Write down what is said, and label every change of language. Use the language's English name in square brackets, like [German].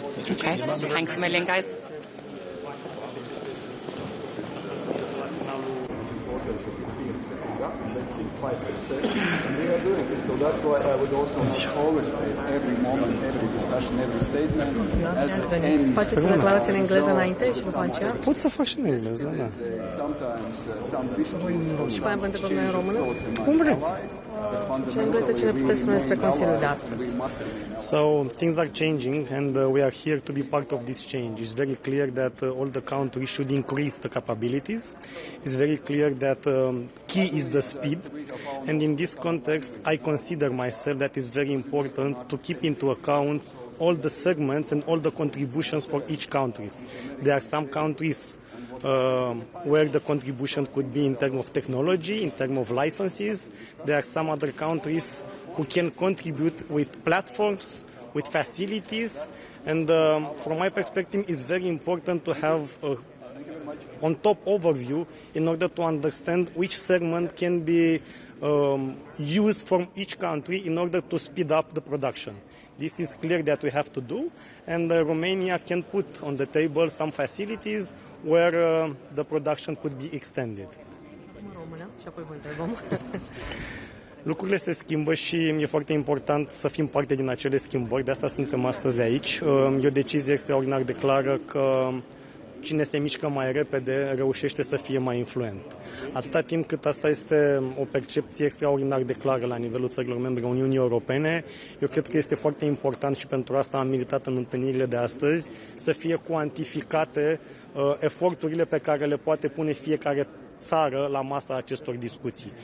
[English] Okay, thanks a million, guys. And they are doing it. So that's why I would also overstate every moment, every discussion, every statement. [Romanian] Faceți o declarație în engleză înainte și după aceea? Pot să fac și în engleză, da. Și mai vă întrebăm noi în română? Cum vreți. Și în engleză ce ne puteți spune despre Consiliul de astăzi? [English] So things are changing and we are here to be part of this change. It's very clear that all the countries should increase the capabilities. It's very clear that key is the speed, and in this context I consider myself that it's very important to keep into account all the segments and all the contributions for each countries. There are some countries where the contribution could be in terms of technology, in terms of licenses. There are some other countries who can contribute with platforms, with facilities, and from my perspective it's very important to have a on-top overview in order to understand which segment can be used from each country in order to speed up the production. This is clear that we have to do, and Romania can put on the table some facilities where the production could be extended. [Romanian] Lucrurile se schimbă și e foarte important să fim parte din acele schimbări, de asta suntem astăzi aici. E o decizie extraordinar de clară că cine se mișcă mai repede reușește să fie mai influent. Atâta timp cât asta este o percepție extraordinar de clară la nivelul țărilor membre Uniunii Europene, eu cred că este foarte important și pentru asta am militat în întâlnirile de astăzi, să fie cuantificate eforturile pe care le poate pune fiecare țară la masa acestor discuții.